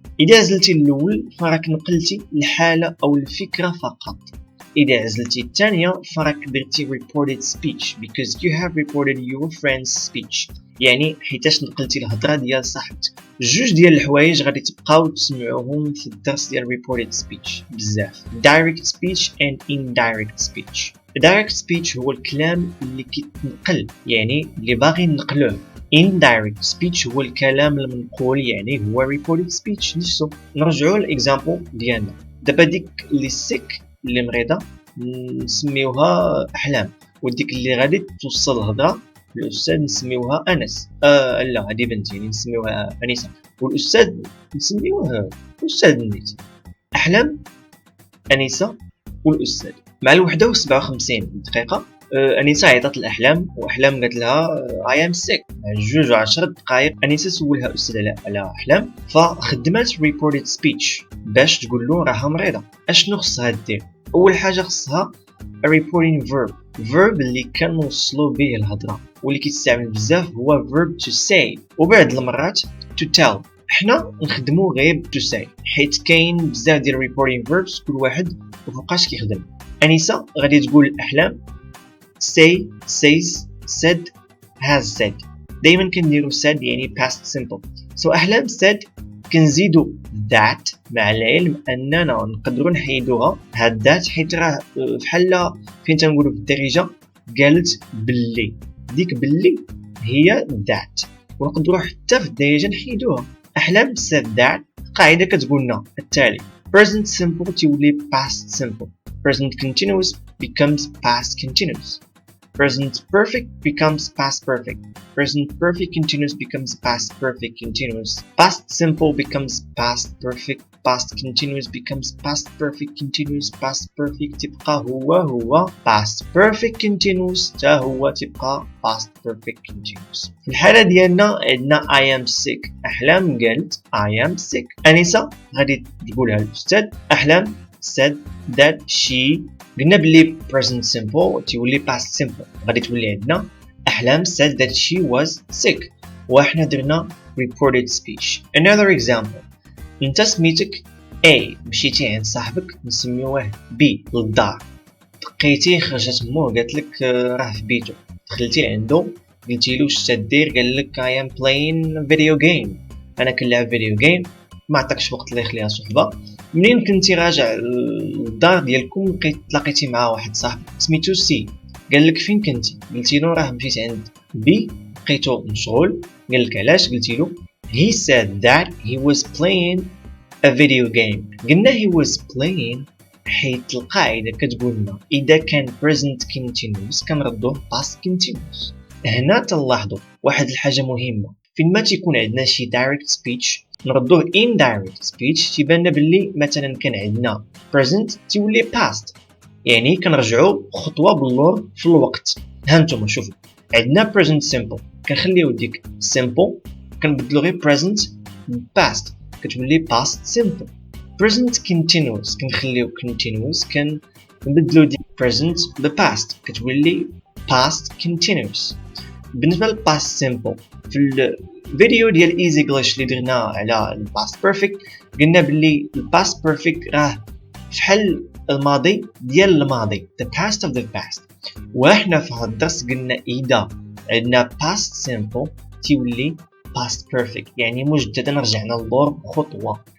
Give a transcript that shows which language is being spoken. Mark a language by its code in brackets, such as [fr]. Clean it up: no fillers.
[ar] اذا عزلتي الاول فراك نقلتي الحاله او الفكره فقط. إذا عزلتي الثانية فراك درتي reported speech [en] because you have reported your friend's speech، [ar] يعني حيتاش نقلتي الهضرة ديال صاحبتك. جوج ديال الحوايج غادي تبقاو تسمعوهم في الدرس ديال reported speech بزاف. [en] direct speech and indirect speech. [ar] direct speech هو الكلام اللي كيتنقل يعني اللي باغي نقلوه. indirect speech هو الكلام المنقول يعني هو reported speech نفسه. نرجعوا للإكزامبل ديالنا. دابا ديك اللي sick اللي مريضه نسميوها احلام، وديك اللي غادي توصل الهضره الاستاذ نسميوها انس. لا هذه بنت يعني نسميوها انيسه، والاستاذ نسميوه استاذ نيت. احلام انيسه والاستاذ مع 1:57 دقيقه. انيسه عيطت الاحلام واحلام قالت لها [en] I am sick. [ar] 2:10 دقائق انيسه سولها الاستاذ على احلام فخدمت reported speech باش تقول له راها مريضه. اشنو خصها دير؟ اول حاجه خصها [en] a reporting verb [ar] اللي كنوصلوا به الهضره واللي كيستعمل بزاف هو verb to say، وبعض المرات to tell. حنا نخدمو غير to say حيت كاين بزاف ديال reporting verbs كل واحد وفوقاش كيخدم. انيسه غادي تقول احلام [en] say, says, said, has said. [ar] دايما كنديرو said يعني past simple. so أحلام said كنزيدو that مع العلم أننا نقدرو نحيدوها هاد that حيت راه بحال فين تنقولو في الدارجة قالت بلي، ديك بلي هي that ونقدرو حتى في الدارجة نحيدوها. أحلام said that قاعدة كتقولنا التالي: present simple تولي past simple. [en] present continuous becomes past continuous. present perfect becomes past perfect. present perfect continuous becomes past perfect continuous. past simple becomes past perfect. past continuous becomes past perfect continuous. past perfect [ar] تبقى هو [en] past perfect continuous [ar] تا هو تبقى [en] past perfect continuous. [ar] في الحالة ديالنا عندنا I am sick. أحلام قالت [en] I am sick. [ar] أنيسة غادي تقولها الأستاذ. أحلام said that she. قلنا بلي present simple تولي past simple غادي تولي عندنا أحلام [en] said that she was sick [ar] وإحنا درنا reported speech. [en] another example: [ar] انت سميتك A مشيتي عند صاحبك نسميوه B للدار. دقيتي خرجت مو قالت لك راه في بيتو. دخلتي عنده قلتي له واش تدير قال لك [en] I am playing video game. [ar] انا كنلعب فيديو جيم. ما عطاكش وقت اللي يخليها صحبه. منين كنتي راجع للدار ديالكم تلاقيتي مع واحد صاحب سميتو سي قال لك فين كنتي قلتي له راه مشيت عند بي لقيتو مشغول. قال لك علاش قلتي له [en] he said that he was playing a video game. [ar] قلنا he was playing حيت القاعده كتقولنا اذا كان present continuous كنردوه past continuous. هنا تلاحظوا واحد الحاجه مهمه فين ما تيكون عندنا شي direct speech نردوه indirect speech تيبان باللي مثلا كان عندنا present تولي past يعني كنرجعوا خطوه باللور في الوقت. ها نتوما شوفوا عندنا present simple كنخليو ديك simple كنبدلو غير present past كتولي past simple. present continuous كنخليو continuous كنبدلو ديك present ب past كتولي past continuous. بالنسبة ل past simple في الفيديو ديال easy English اللي درنا على past perfect قلنا بلي past perfect راه فحال الماضي ديال الماضي [en] the past of the past. [ar] وإحنا في هذا الدرس قلنا إذا عندنا past simple تيولي past perfect يعني مجددا رجعنا للور بخطوة.